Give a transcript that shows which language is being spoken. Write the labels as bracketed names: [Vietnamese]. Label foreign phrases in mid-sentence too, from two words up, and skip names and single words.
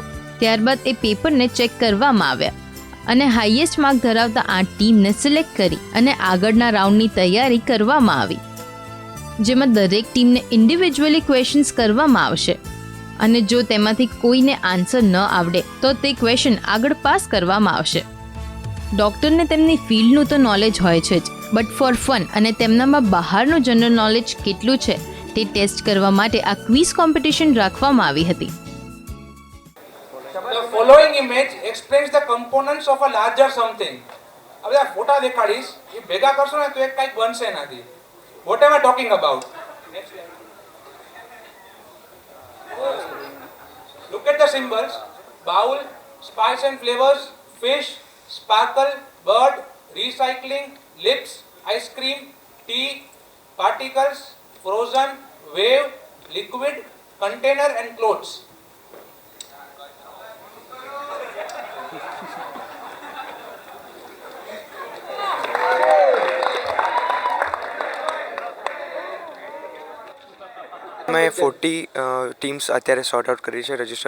[Gujarati] ત્યારબાદ એ પેપરને ચેક કરવામાં આવ્યા અને [English] highest mark [Gujarati] ધરાવતા 8 ટીમને સિલેક્ટ કરી અને આગળના રાઉન્ડની તૈયારી કરવામાં આવી, જેમાં દરેક ટીમને [English] individually questions [Gujarati] કરવામાં આવશે અને જો તેમાંથી કોઈને આન્સર ન આવડે તો તે ક્વેશ્ચન આગળ પાસ કરવામાં આવશે. ડૉક્ટરને તેમની ફિલ્ડનું તો નોલેજ હોય છે જ, [English] but for fun [Gujarati] અને તેમનામાં બહારનું [English] general knowledge [Gujarati] કેટલું છે તે ટેસ્ટ કરવા માટે આ [English] quiz competition [Gujarati] રાખવામાં આવી હતી. [English] The following image explains the components of a larger something. [Gujarati] હવે આ ફોટા દેખાડીશ, એ ભેગા કરશો ને તો એક કંઈક બનશે એનાથી. [English] What am I talking about? Look at the symbols: bowl, spice and flavors, fish, sparkle, bird, recycling, lips, ice cream, tea, particles, frozen, wave, liquid, container and clothes. [Gujarati] મેં 40 ટીમ્સ અત્યારે [English] sort out [Gujarati] કરી છે રજિસ્ટર.